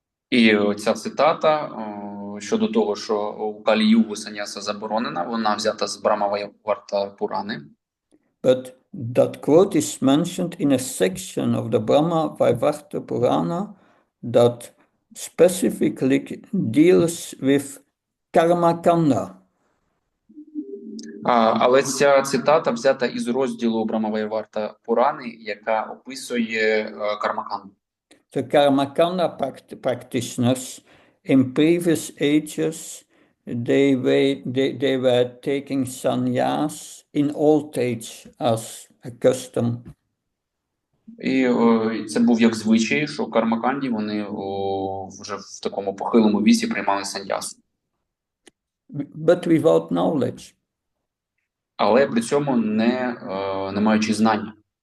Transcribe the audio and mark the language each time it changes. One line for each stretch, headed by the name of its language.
Ukrainian: І ця цитата щодо того, що у Калі-югу саньяса заборонена, вона взята з Брахма-варта Пурани.
English: But that quote is mentioned in a section of the Brahma Vaivarta Purana that specifically deals with Karma Kanda.
Ukrainian: Але ця цитата взята із розділу Брахма-варта Пурани, яка описує кармаканду.
English: The Karma Kanda practitioners in previous ages, they were taking sannyas in old age as a custom.
Ukrainian: І це був як звичай, що кармаканді вони вже в такому похилому віці приймали саньясу.
English: But without knowledge.
Ukrainian: Але при цьому не маючи знання.